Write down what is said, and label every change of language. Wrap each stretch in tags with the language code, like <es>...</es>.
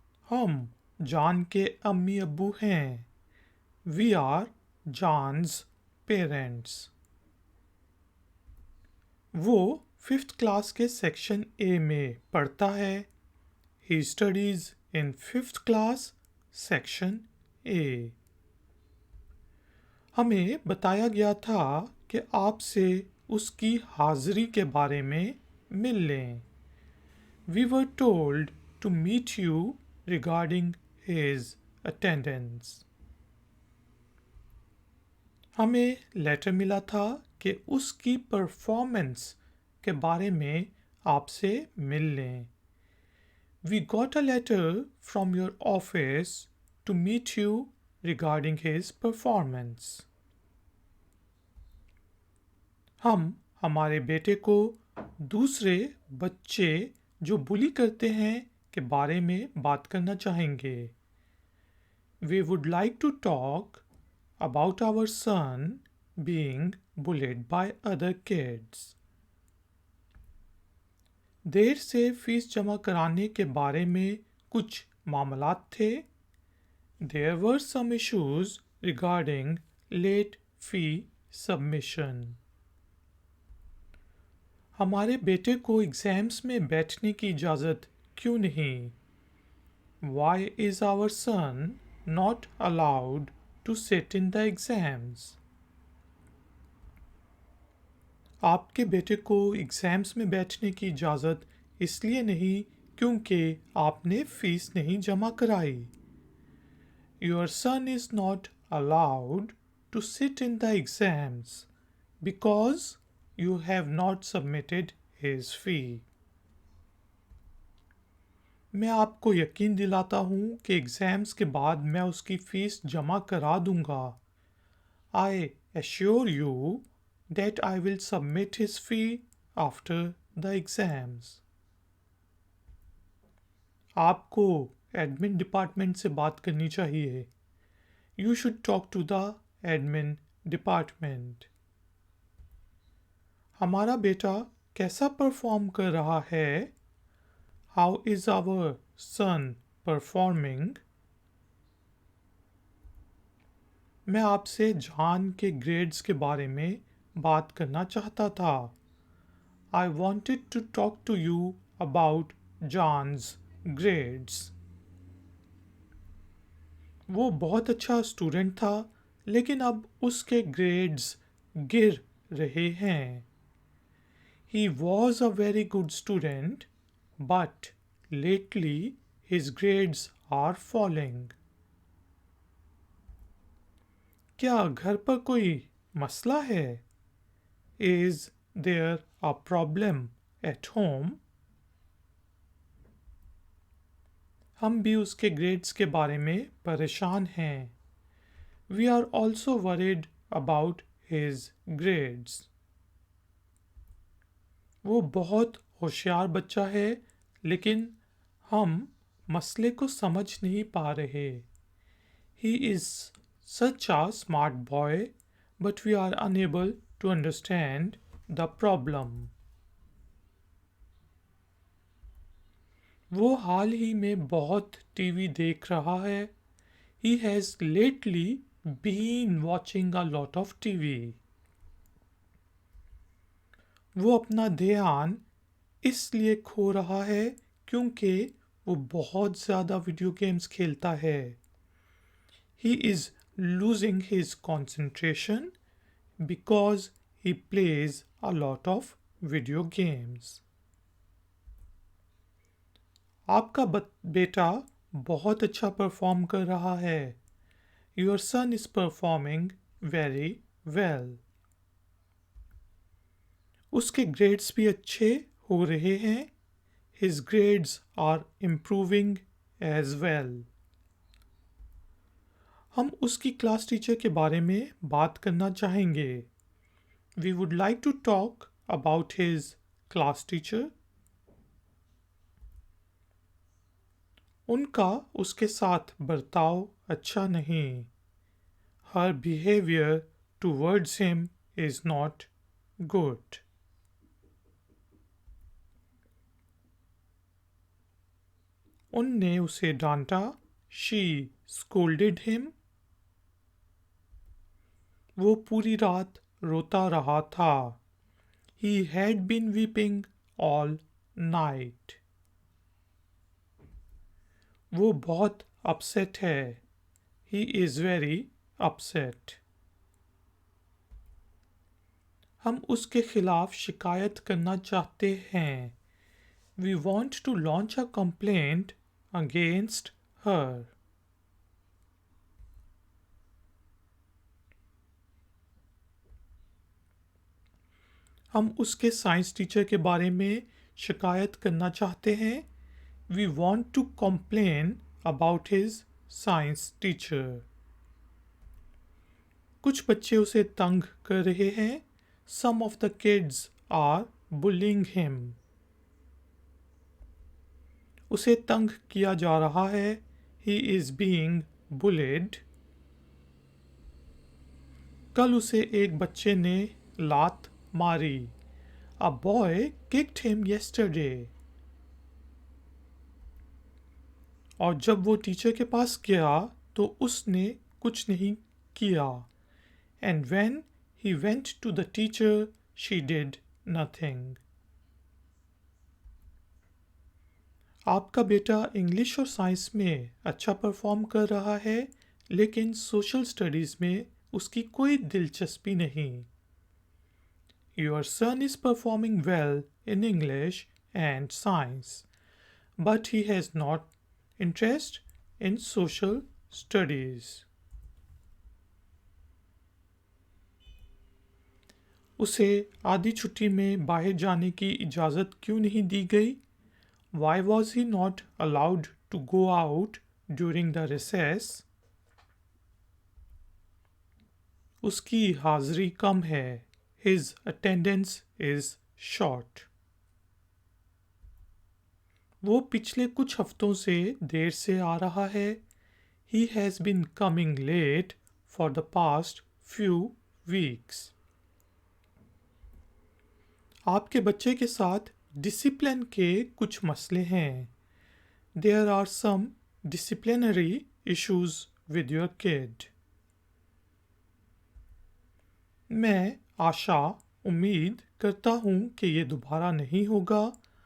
<hi>हम जान के अम्मी अब्बू हैं.</hi> <en>We are John's parents.</en> <hi>वो 5th क्लास के सेक्शन ए में पढ़ता है.</hi> <en>He studies in 5th class, section A.</en> <hi>हमें बताया गया था कि आपसे उसकी हाजिरी के बारे में मिल लें.</hi> <en>We were told to meet you regarding his attendance.</en> <hi>हमें लेटर मिला था कि उसकी परफॉर्मेंस के बारे में आपसे मिल लें.</hi> <en>We got a letter from your office to meet you regarding his performance.</en> <hi>हम हमारे बेटे को दूसरे बच्चे जो बुली करते हैं के बारे में बात करना चाहेंगे.</hi> <en>We would like to talk about our son being bullied by other kids.</en> <hi>देर से फीस जमा कराने के बारे में कुछ मामलात थे.</hi> <en>There were some issues regarding late fee submission.</en> <hi>हमारे बेटे को एग्जाम्स में बैठने की इजाज़त क्यों नहीं?</hi> <en>Why is our son not allowed to sit in the exams?</en> <hi>आपके बेटे को एग्जाम्स में बैठने की इजाज़त इसलिए नहीं क्योंकि आपने फीस नहीं जमा कराई.</hi> <en>Your son is not allowed to sit in the exams because you have not submitted his fee.</en> <hi>मैं आपको यकीन दिलाता हूँ कि एग्ज़ाम्स के बाद मैं उसकी फ़ीस जमा करा दूँगा.</hi> <en>I assure you that I will submit his fee after the exams.</en> <hi>आपको एडमिन डिपार्टमेंट से बात करनी चाहिए.</hi> <en>You should talk to the admin department.</en> <hi>हमारा बेटा कैसा परफॉर्म कर रहा है?</hi> <en>How is our son performing?</en> <hi>मैं आपसे जॉन के ग्रेड्स के बारे में बात करना चाहता था.</hi> <en>I wanted to talk to you about John's grades.</en> <hi>वो बहुत अच्छा स्टूडेंट था लेकिन अब उसके ग्रेड्स गिर रहे हैं.</hi> <en>He was a very good student, but lately his grades are falling.</en> <hi>क्या घर पर कोई मसला है?</hi> <en>Is there a problem at home?</en> <hi>हम भी उसके ग्रेड्स के बारे में परेशान हैं.</hi> <en>We are also worried about his grades.</en> <hi>वो बहुत होशियार बच्चा है लेकिन हम मसले को समझ नहीं पा रहे.</hi> <en>He is such a smart boy, but we are unable to understand the problem.</en> <hi>वो हाल ही में बहुत टीवी देख रहा है.</hi> <en>He has lately been watching a lot of TV.</en> <hi>वो अपना ध्यान इसलिए खो रहा है क्योंकि वो बहुत ज़्यादा वीडियो गेम्स खेलता है.</hi> <en>He is losing his concentration because he plays a lot of video games.</en> <hi>आपका बेटा बहुत अच्छा परफॉर्म कर रहा है.</hi> <en>Your son is performing very well.</en> <hi>उसके ग्रेड्स भी अच्छे हो रहे हैं.</hi> <en>His grades are improving as well.</en> <hi>हम उसकी क्लास टीचर के बारे में बात करना चाहेंगे.</hi> <en>We would like to talk about his class teacher?</en> <hi>उनका उसके साथ बर्ताव अच्छा नहीं.</hi> <en>Her behavior towards him is not good.</en> <hi>उनने उसे डांटा.</hi> <en>She scolded him.</en> <hi>वो पूरी रात रोता रहा था.</hi> <en>He had been weeping all night.</en> <hi>वो बहुत upset है.</hi> <en>He is very upset.</en> <hi>हम उसके खिलाफ शिकायत करना चाहते हैं.</hi> <en>We want to launch a complaint against her.</en> <hi>हम उसके साइंस टीचर के बारे में शिकायत करना चाहते हैं.</hi> <en>We want to complain about his science teacher.</en> <hi>कुछ बच्चे उसे तंग कर रहे हैं.</hi> <en>Some of the kids are bullying him.</en> <hi>उसे तंग किया जा रहा है.</hi> <en>He is being bullied.</en> <hi>कल उसे एक बच्चे ने लात मारी.</hi> <en>A boy kicked him yesterday.</en> <hi>और जब वो टीचर के पास गया तो उसने कुछ नहीं किया.</hi> <en>And when he went to the teacher, she did nothing.</en> <hi>आपका बेटा इंग्लिश और साइंस में अच्छा परफॉर्म कर रहा है, लेकिन सोशल स्टडीज में उसकी कोई दिलचस्पी नहीं.</hi> <en>Your son is performing well in English and science, but he has not interest in social studies.</en> <hi>उसे आधी छुट्टी में बाहर जाने की इजाज़त क्यों नहीं दी गई?</hi> <en>Why was he not allowed to go out during the recess?</en> <hi>उसकी हाज़िरी कम है.</hi> <en>His attendance is short.</en> <hi>वो पिछले कुछ हफ्तों से देर से आ रहा है.</hi> <en>He has been coming late for the past few weeks.</en> <hi>आपके बच्चे के साथ डिसिप्लिन के कुछ मसले हैं.</hi> <en>There are some disciplinary issues with your kid.</en> <hi>मैं उम्मीद करता हूँ कि ये दोबारा नहीं होगा.</hi>